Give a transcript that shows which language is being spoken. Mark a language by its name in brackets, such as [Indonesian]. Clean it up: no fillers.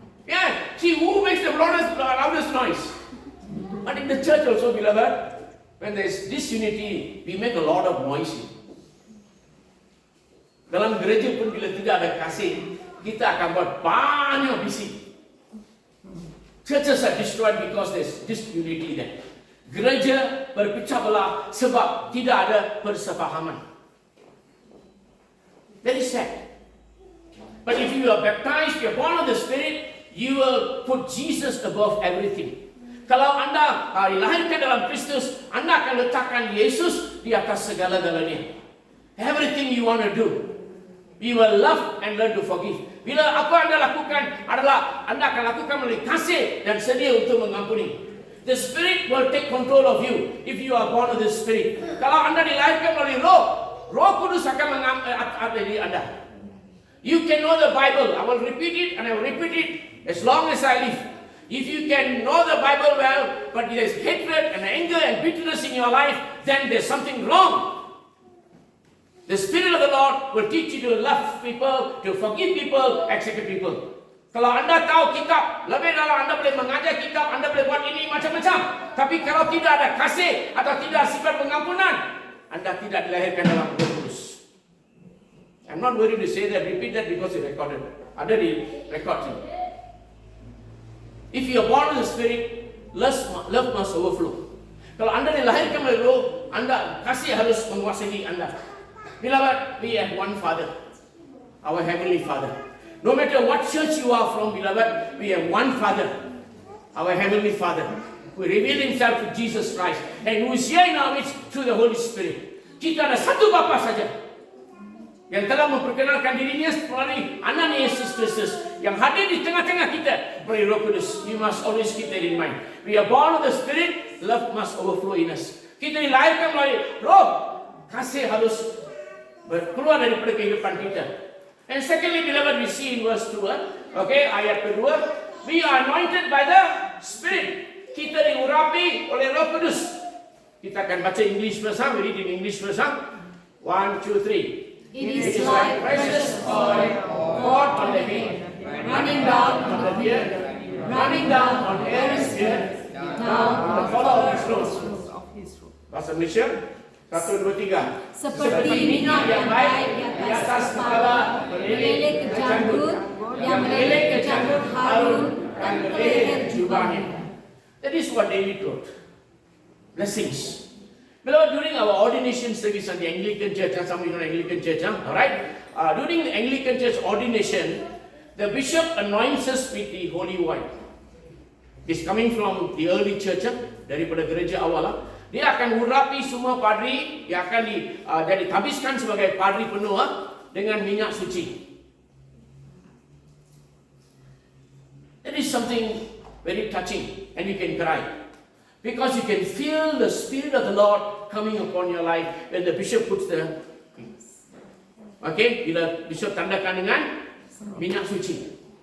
[English] Yeah, see who makes the loudest noise. But in the church also, beloved, when there is disunity, we make a lot of noise. [Malay] Dalam gereja pun bila tidak ada kasih, kita akan buat banyak bising. [English] Churches are destroyed because there is disunity there. [Malay] Gereja berpecah belah sebab tidak ada persefahaman. [English] Very sad. But if you are baptized, you are born of the Spirit, you will put Jesus above everything. [Malay] Kalau anda dilahirkan dalam Kristus, anda akan letakkan Yesus di atas segala-galanya. [English] Everything you want to do, you will love and learn to forgive. [Malay] Bila apa anda lakukan adalah anda akan lakukan melalui kasih dan sedia untuk mengampuni. [English] The Spirit will take control of you if you are born of the Spirit. [Malay] Kalau anda dilahirkan melalui Roh, Roh Kudus akan mengambil anda. [English] You can know the Bible. I will repeat it and I will repeat it as long as I live. If you can know the Bible well, but there is hatred and anger and bitterness in your life, then there's something wrong. The Spirit of the Lord will teach you to love people, to forgive people, accept people. [Malay] Kalau anda tahu kitab, lebih dalam anda boleh mengajar kitab, anda boleh buat ini macam-macam. Tapi kalau tidak ada kasih atau tidak sifat pengampunan, anda tidak dilahirkan dalam Roh Kudus. [English] I'm not worried to say that, repeat that because it's recorded. [Malay] Ada di record sini. [English] If you are born of the Spirit, love must overflow. [Malay] Kalau anda dilahirkan melalui Roh, anda kasih harus menguasai anda. [English] Beloved, we have one Father, our Heavenly Father. No matter what church you are from, beloved, we have one Father, our Heavenly Father, who revealed Himself to Jesus Christ, and who is here in our midst through the Holy Spirit. [Malay] Kita ada satu Bapa saja yang telah memperkenalkan dirinya melalui anaknya Yesus Kristus yang hadir di tengah-tengah kita melalui Roh Kudus. [English] You must always keep that in mind. We are born of the Spirit, love must overflow in us. [Malay] Kita dilahirkan melalui Roh, kasih harus keluar daripada kehidupan kita. [English] And secondly, beloved, we see in verse 2, okay, [Malay] ayat kedua, [English] we are anointed by the Spirit. [Malay] Kita diurapi oleh Roh Kudus. Kita akan baca English verse, [English] we read in English verse. 1, 2, 3. It is like precious oil poured on the head, running down on the beard, running down on Aaron's beard, down on the collar of his robe. [Malay] Bahasa Malaysia, 1, 2, 3. Seperti minyak yang baik di atas kepala, meleleh ke janggut, yang meleleh ke janggut Harun, dan ke leher jubahnya. [English] That is what David wrote. Blessings. Beloved, during our ordination service on the Anglican Church, some of you know Anglican Church, alright? During the Anglican Church ordination, the bishop anoints us with the holy wine. It's coming from the early church, [Malay] daripada gereja awal. Dia akan urapi semua padri yang akan dihabiskan sebagai padri penuh dengan minyak suci. [English] That is something very touching, and you can cry. Because you can feel the Spirit of the Lord coming upon your life when the bishop puts the... [Malay] Okay, bila bishop tandakan dengan minyak suci.